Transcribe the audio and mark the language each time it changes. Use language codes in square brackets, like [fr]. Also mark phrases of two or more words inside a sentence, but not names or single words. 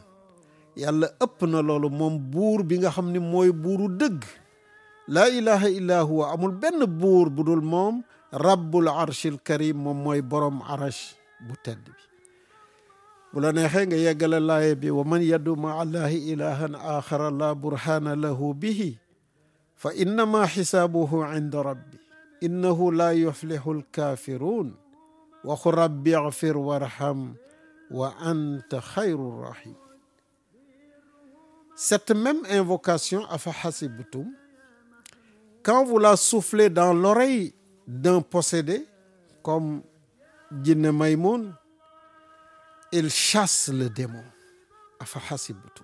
[wo] yàlla ëpp na loolu, moom buur bi nga xam ni mooy buuru dëgg, [ar] لا إله إلا هو, [wo] amul benn buur bu dul moom, [ar] رب العرش الكريم, [wo] moom mooy borom arash bu tedd bi. bu la neexee nga yeggale laaye bi [ar] ومن يدع مع الله إلها آخر لا برهان له به فإنما حسابه عند ربه إنه لا يفلح الكافرون وقل رب اغفر وارحم وأنت خير الراحمين. [fr] Cette même invocation [ar] أفحسبتم, [fr] quand vous la soufflez dans l'oreille d'un possédé comme Jinne Maymoun, il chasse le démon. [ar] أفحسبتم.